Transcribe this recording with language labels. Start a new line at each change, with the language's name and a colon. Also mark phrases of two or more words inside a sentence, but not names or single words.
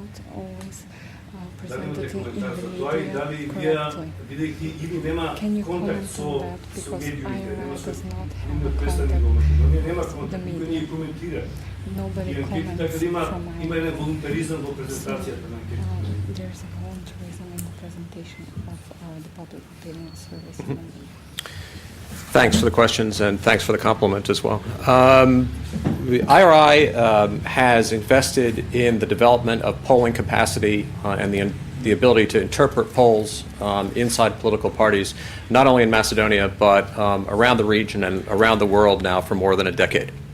Macedonian: Дали имате коментар за тоа и дали вие, бидејќи или нема контакт со медиумите, нема со представници во Македонија, нема контакт, никој не ги коментира. И анкети, така да има еден волунтаризам во презентацијата на анкетите.
English: Thanks for the questions and thanks for the compliment as well. The IRI has invested in the development of polling capacity and the ability to interpret polls inside political parties, not only in Macedonia, but around the region and around the world now for more than a decade.